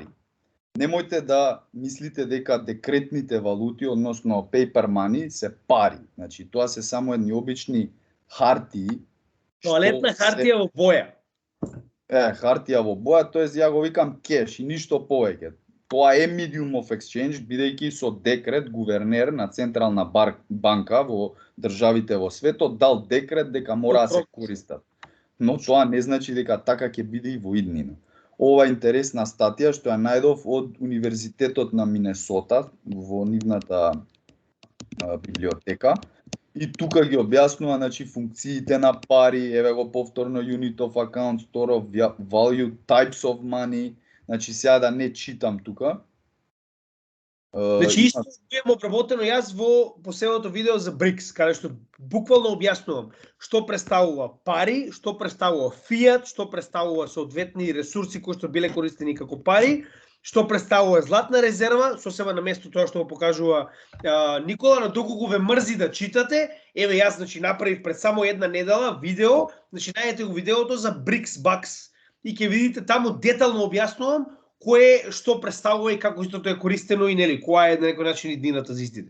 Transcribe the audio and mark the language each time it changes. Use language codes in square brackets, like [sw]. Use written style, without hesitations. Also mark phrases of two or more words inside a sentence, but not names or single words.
[mk] Немојте да мислите дека декретните валути, односно [en] paper money, [mk] се пари. Значи тоа се само едни обични хартии. Тоалетна хартија во боја. Хартија во боја, тоест ја го викам кеш и ништо повеќе. Тоа е [en] medium of exchange, [mk] бидејќи со декрет гувернер на Централна банка во државите во светот дал декрет дека мора да се користат. Но тоа не значи дека така ќе биде и во иднина. Ова интересна статија што ја најдов од Универзитетот на Минесота во нивната библиотека. И тука ги објаснува, значи, функциите на пари, еве го повторно [en] unit of account, store of value, types of money. [mk] Значи сега да не читам тука. Значи исто имам обработено јас во последното видео за BRICS, каде што буквално објаснувам што представува пари, што представува фиат, што представува соодветни ресурси кои што биле користени како пари, што представува златна резерва, сосема на место тоа што го покажува Никола, но доколку ве мрзи да читате, еве јас значи направив пред само една недела видео, значи најдете го видеото за BRICS Bucks и ќе видите таму детално објаснувам кое што представува и како истото е користено и нели која е на некој начин иднината за истите.